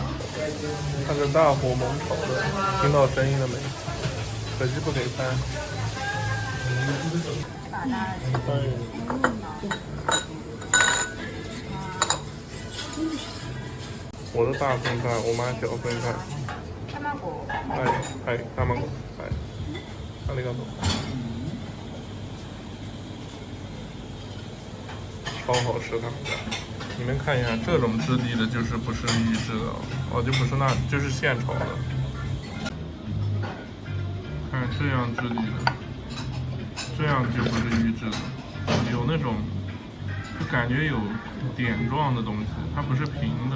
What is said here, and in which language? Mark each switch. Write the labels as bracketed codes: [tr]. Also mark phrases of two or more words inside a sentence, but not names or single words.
[zh] 看着大火猛炒的，听到声音了没？可惜不给拍。我的大份菜，我妈小份菜。 [ja] はい、卵。はい。ありがとう。 [zh] 超好吃，他们家。你们看一下，这种质地的，就是不是预制的哦，就不是那，就是现炒的。看这样质地的，这样就不是预制的，有那种，就感觉有点状的东西，它不是平的。